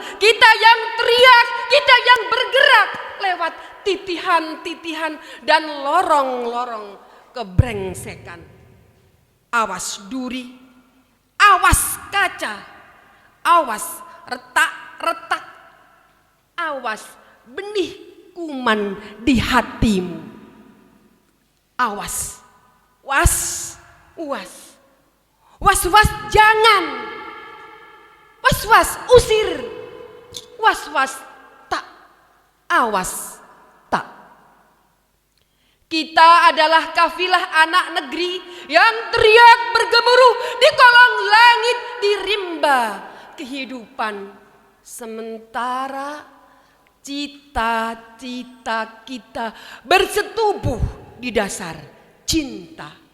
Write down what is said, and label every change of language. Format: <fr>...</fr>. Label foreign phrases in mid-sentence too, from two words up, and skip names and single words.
<id>Kita yang teriak, kita yang bergerak lewat titihan-titihan dan lorong-lorong kebrengsekan. Awas duri, awas kaca, awas retak-retak, awas benih kuman di hatimu. Awas, was. Was-was jangan, was-was usir, was-was tak, awas tak. Kita adalah kafilah anak negeri yang teriak bergemuruh di kolong langit di rimba kehidupan. Sementara cita-cita kita bersetubuh di dasar cinta.</id>